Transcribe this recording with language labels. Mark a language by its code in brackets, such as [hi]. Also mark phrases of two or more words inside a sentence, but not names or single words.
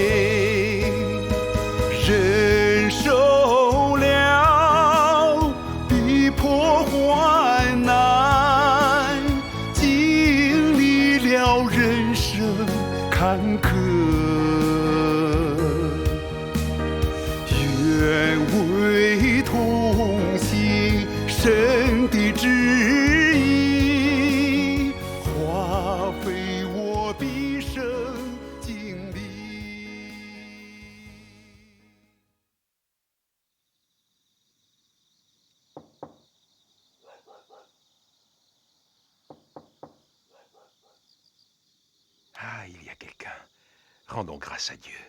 [zh] 忍受了逼迫患难，经历了人生坎坷，愿为同行神的旨意，花费我毕生精力。 [fr] Ah, il y a quelqu'un. Rendons grâce à Dieu.